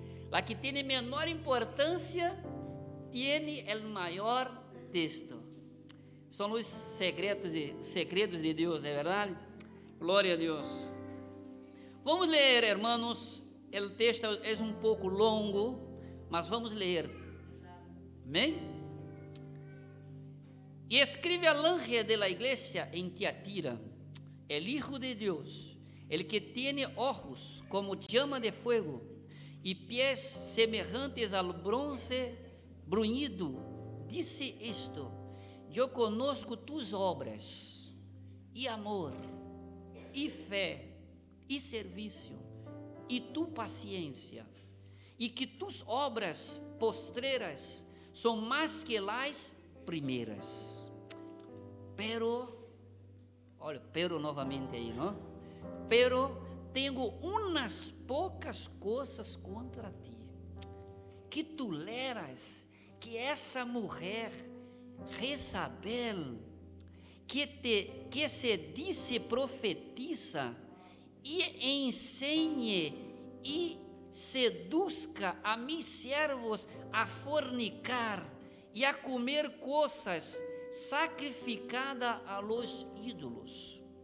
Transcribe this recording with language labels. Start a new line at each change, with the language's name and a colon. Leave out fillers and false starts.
Portuguese: A que tem menor importância tem o maior texto. São os segredos de Deus, é verdade? Glória a Deus. Vamos ler,
Spanish: hermanos.
Portuguese: O texto é um pouco longo, mas vamos ler. Amém?
Spanish: E escribe al ángel de la iglesia en Tiatira, el Hijo de Dios, el que tiene ojos como llama de fuego y pies semejantes al bronce bruñido, dice esto: yo conozco tus obras, y amor, y fe, y servicio, y tu paciencia, y que tus obras postreras son más que las primeiras.
Portuguese: Pero novamente aí, não? Pero tenho umas poucas coisas contra ti, que toleras que essa mulher Jezabel, que se disse profetiza e ensine e
Spanish: seduzca a mis servos
Portuguese: a fornicar e a comer coisas sacrificadas
Spanish: a los ídolos,